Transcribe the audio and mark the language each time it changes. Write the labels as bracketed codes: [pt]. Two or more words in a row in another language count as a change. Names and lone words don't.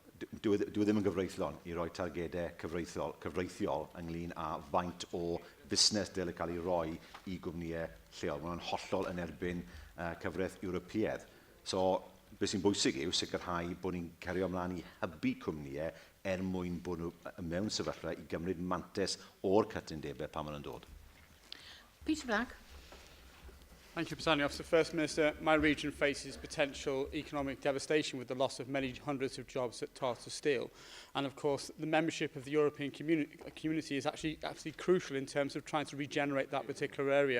[cy] Dwi ddim yn gyfreithlon i roi targedau cyfreithiol ynglyn â faint o busnes dyle cael ei roi i gwmnïau lleol. Mae'n hollol yn erbyn cyfraith Ewropeaidd. So, beth sy'n bwysig yw sicrhau bod ni'n cario ymlaen i hybu cwmnïau mwyn bod nhw mewn sefyllfa i gymryd mantes o'r cytundebau pan maen nhw'n dod. Peter Black. [en] Thank you, Presiding Officer. First Minister, my region faces potential economic devastation with the loss of many hundreds of jobs at Tartar Steel. And of course, the membership of the European community is actually absolutely crucial in terms of trying to regenerate that particular area.